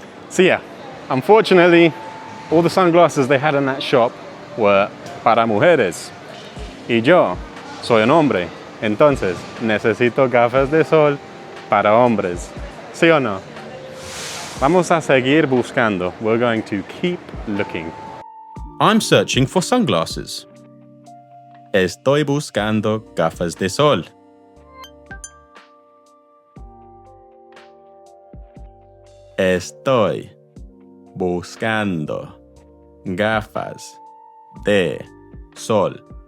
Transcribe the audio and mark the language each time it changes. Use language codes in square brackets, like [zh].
[en] So yeah, unfortunately, all the sunglasses they had in that shop were [es] para mujeres. Y yo soy un hombre, entonces necesito gafas de sol para hombres. ¿Sí o no? Vamos a seguir buscando. [en] We're going to keep looking. I'm searching for sunglasses. [es] Estoy buscando gafas de sol. Estoy buscando gafas de sol.